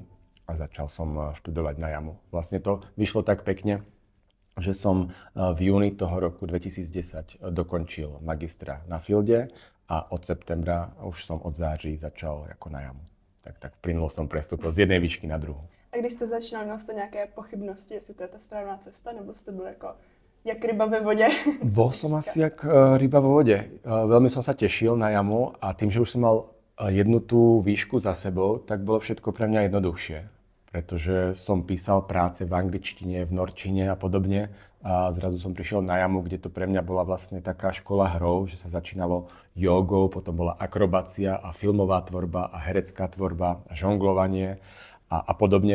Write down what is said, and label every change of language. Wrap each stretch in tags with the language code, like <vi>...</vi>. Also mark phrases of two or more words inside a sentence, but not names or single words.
<sk>A začal som študovať na JAMu. Vlastne to vyšlo tak pekne, že som v júni toho roku 2010 dokončil magistra na Filde a od septembra, už som od září začal ako na JAMu. Tak plynulo som prestúpil z jednej výšky na druhú.</sk> <cs>A když jste začínal, měl jste nějaké pochybnosti, jestli to je ta správná cesta, nebo jste byl jako jak ryba ve vodě?</cs> <sk>Bol som asi jak ryba vo vode. Veľmi som sa tešil na JAMu a tým, že už som mal jednu tú výšku za sebou, tak bolo všetko pre mňa jednoduchšie. Pretože som písal práce v angličtine, v norčine a podobne. A zrazu som prišiel na JAMu, kde to pre mňa bola vlastne taká škola hrou, že sa začínalo jogou, potom bola akrobácia a filmová tvorba a herecká tvorba a žonglovanie a podobne.</sk>